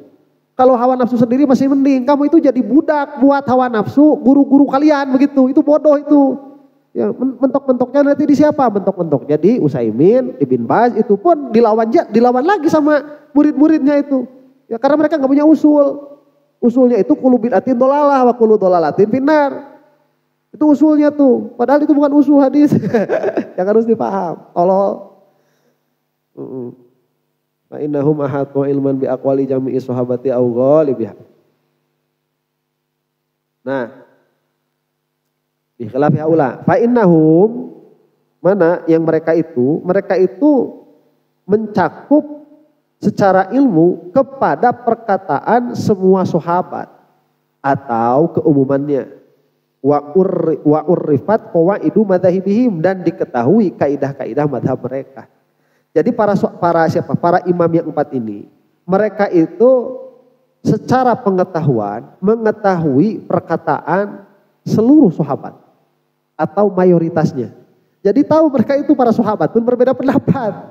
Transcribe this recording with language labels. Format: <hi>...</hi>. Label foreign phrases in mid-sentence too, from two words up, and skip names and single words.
<id>Kalau hawa nafsu sendiri masih mending, kamu itu jadi budak buat hawa nafsu, guru-guru kalian, begitu. Itu bodoh itu. Ya, mentok-mentoknya nanti di siapa? Mentok-mentoknya di Utsaimin, Ibn Baz, itu pun dilawan lagi sama murid-muridnya itu. Ya karena mereka nggak punya usul.</id> <ar>Usulnya itu كل بدعة ضلالة وكل ضلالة في النار.</ar> <id>Itu usulnya tuh. Padahal itu bukan usul hadis. Yang harus dipaham. Allah.</id> <ar>فإنهم أحاطوا علما بأقوال جميع الصحابة أو غالبها. Nah, بخلاف هؤلاء. فإنهم,</ar> <id>mana yang mereka itu mencakup secara ilmu kepada perkataan semua sahabat atau keumumannya.</id> <ar>وعرفت قواعد مذاهبهم,</ar> <id>dan diketahui kaidah-kaidah mazhab mereka. Jadi para imam yang 4 ini, mereka itu secara pengetahuan mengetahui perkataan seluruh sahabat atau mayoritasnya. Jadi tahu mereka itu para sahabat pun berbeda pendapat.</id>